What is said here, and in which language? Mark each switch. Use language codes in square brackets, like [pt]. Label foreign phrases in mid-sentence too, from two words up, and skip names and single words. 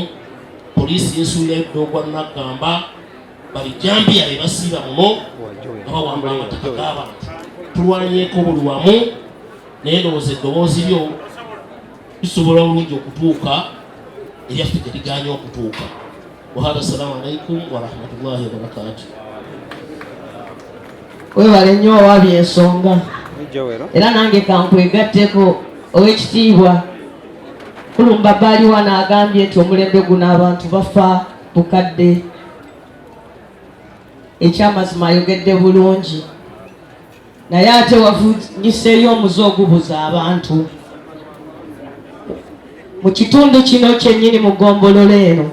[lg] Poliisi yesuulirayo ddogwa Naggamba, babijambiya be basiiba muno nga bawamba amataka g'abantu. Tulwanyeeko buli wamu naye ndowooza eddoboozi lyo lisobola bulungi okutuuka eryaffe gye liganya okutuuka. Wahada, [ar] السلام عليكم ورحمة الله وبركاته. [lg] Webale nnyo owabye ensonga era nange kankwegatteko ow'ekitiibwa Kulumba Baaliwa n'agambye nti omulembe guno abantu bafa bukadde. Ekyamazima ayogedde bulungi naye ate wavunyiseeyo omuze ogubuza abantu mu kitundu kino kyennyini mu ggombolola eno.